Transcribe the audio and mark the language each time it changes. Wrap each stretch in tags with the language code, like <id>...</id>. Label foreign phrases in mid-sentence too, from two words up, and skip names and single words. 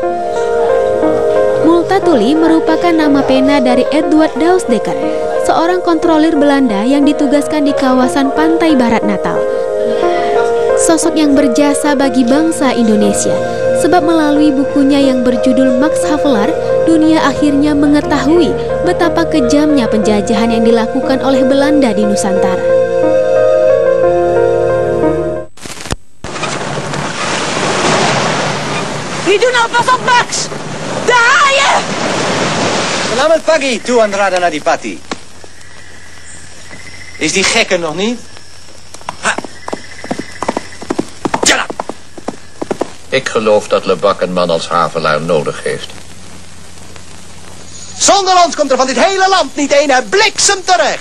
<id>Multatuli merupakan nama pena dari Edward Dausdekker, seorang kontrolir Belanda yang ditugaskan di kawasan pantai barat Natal. Sosok yang berjasa bagi bangsa Indonesia, sebab melalui bukunya yang berjudul Max Havelaar, dunia akhirnya mengetahui betapa kejamnya penjajahan yang dilakukan oleh Belanda di Nusantara.</id> <nl>Die doen alvast op, Max! De haaien!</nl> <id>Selamat pagi, Tuan Radhanadipati.</id> <nl>Is die gekke nog niet? Ha. Tjala! Ik geloof dat Lebak een man als Havelaar nodig heeft. Zonder ons komt er van dit hele land niet een bliksem terecht.</nl>